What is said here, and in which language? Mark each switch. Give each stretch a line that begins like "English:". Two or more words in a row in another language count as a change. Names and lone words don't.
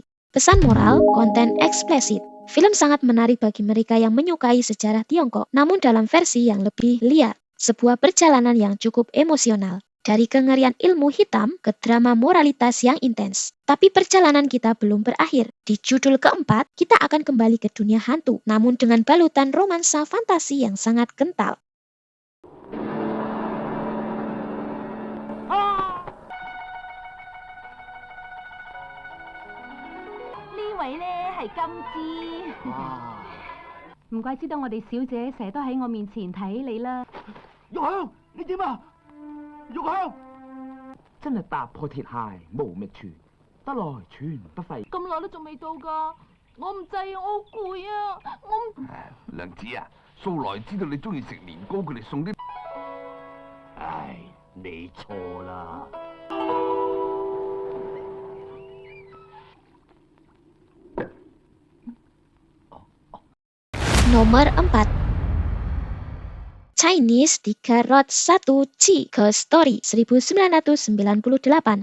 Indonesian: Pesan moral, konten eksplisit. Film sangat menarik bagi mereka yang menyukai sejarah Tiongkok, namun dalam versi yang lebih liar. Sebuah perjalanan yang cukup emosional. Dari kengerian ilmu hitam ke drama moralitas yang intens. Tapi perjalanan kita belum berakhir. Di judul keempat, kita akan kembali ke dunia hantu, namun dengan balutan romansa fantasi yang sangat kental.
Cantonese: 唔怪之得我哋小姐成日都喺我面前睇你啦。玉香，你點啊？玉香，真係踏破鐵鞋無覓處，得來全不費。咁耐都仲未到㗎，我唔制啊，我好攰啊，我唔。娘子啊，素來知道你中意食年糕，佢哋送啲。唉，你錯啦。
Indonesian: Nomor 4. Chinese 301 Ghost Story 1998.